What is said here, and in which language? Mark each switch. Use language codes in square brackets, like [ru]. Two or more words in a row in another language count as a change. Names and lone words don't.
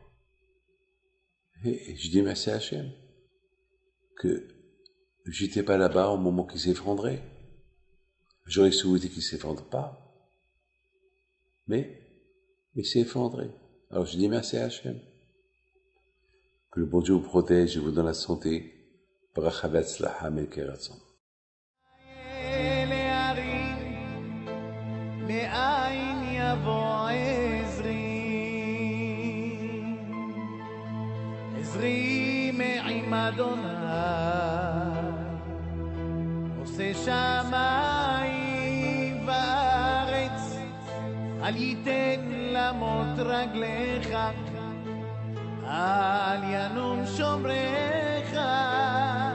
[fr] Et je dis merci à Hachem que j'étais pas là-bas au moment qu'il s'effondrait. J'aurais souhaité qu'il s'effondre pas. Mais il s'est effondré. Alors je dis merci à Hachem. Que le bon Dieu vous protège et vous donne la santé. [he] ברכה והצלחה מלכי רצון. מאין יבוא עזרי מעם אדוני עושה שמיים וארץ אל ייתן למוט רגליך אל ינום שומרך